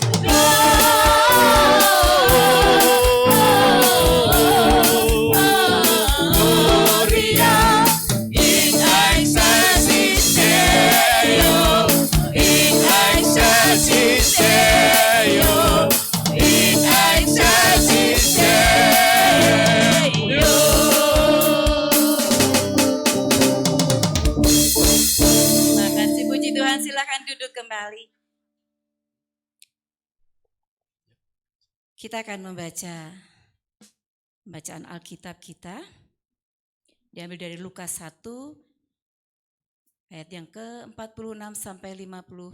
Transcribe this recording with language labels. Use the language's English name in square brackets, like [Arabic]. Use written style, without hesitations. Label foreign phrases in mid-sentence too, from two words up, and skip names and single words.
[Latin] Gloria in excelsis Deo. In excelsis Deo. In excelsis Deo. [Indonesian] Terima kasih, puji Tuhan. Silakan duduk kembali. Kita akan membaca bacaan Alkitab kita. Diambil dari Lukas 1 ayat yang ke-46 sampai 56.